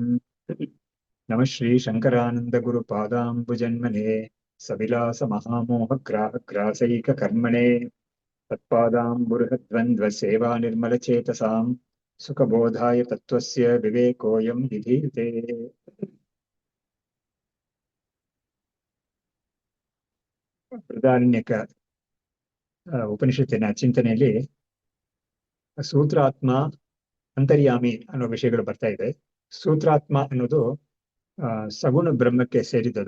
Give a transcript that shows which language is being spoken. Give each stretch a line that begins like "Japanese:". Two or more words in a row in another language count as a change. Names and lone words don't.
Sanskrit: ನಮಃ ಶ್ರೀ ಶಂಕರಾನಂದ ಗುರು ಪಾದಾಂಬುಜನ್ಮನೆ ಸವಿಲಾಸ ಮಹಾಮೋಹ ಗ್ರಾಹ ಗ್ರಾಸೈಕ ಕರ್ಮಣೆ. ತತ್ಪಾದಾಂಬುರುಹದ್ವಂದ್ವ ಸೇವಾ ನಿರ್ಮಲ ಚೇತಸಾಂ ಸುಖಬೋಧಾಯ ತತ್ವಸ್ಯ ವಿವೇಕೋಯಂ ವಿಧೀಯತೆ.
Kannada: ಬೃಹದಾರಣ್ಯಕ ಉಪನಿಷತ್ತಿನ ಚಿಂತನೆಯಲ್ಲಿ ಸೂತ್ರಾತ್ಮ ಅಂತರ್ಯಾಮಿ ಅನ್ನೋ ವಿಷಯಗಳು ಬರ್ತಾ ಇದೆ. ಸೂತ್ರಾತ್ಮ ಅನ್ನೋದು ಸಗುಣ ಬ್ರಹ್ಮಕ್ಕೆ ಸೇರಿದದು.